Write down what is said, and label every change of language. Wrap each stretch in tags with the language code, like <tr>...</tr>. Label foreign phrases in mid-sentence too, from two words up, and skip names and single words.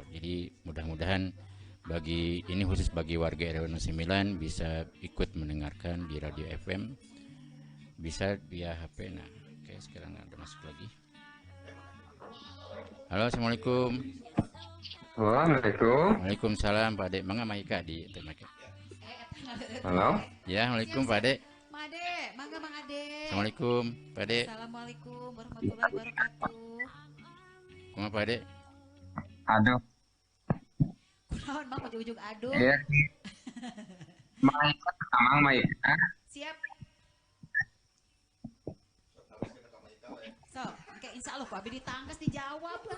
<id>Jadi mudah-mudahan ini khusus bagi warga RW 09 bisa ikut mendengarkan di radio FM, bisa via HP. Nah, oke, sekarang ada masuk lagi. Halo, assalamualaikum. Waalaikumsalam. Waalaikumsalam,</id> <su>Pak Ade. Mangga Maika di Temeke. Halo.</su> <id>Ya, Waalaikum Pak Ade.</id> <su>Pak Ade, mangga Mang Ade.</su> <id>Assalamualaikum Pak Ade.</id> <ar>Assalamualaikum warahmatullahi wabarakatuh.</ar> <su>Kumaha Pak Ade? Aduh. Kunaon Mang ujug-ujug aduh. Iya. Maika, Amang Maika.</su> <id>Siap. So, oke,</id> <ar>insya Allah</ar> <id>Pak Abi ditangkas dijawab lah.</id>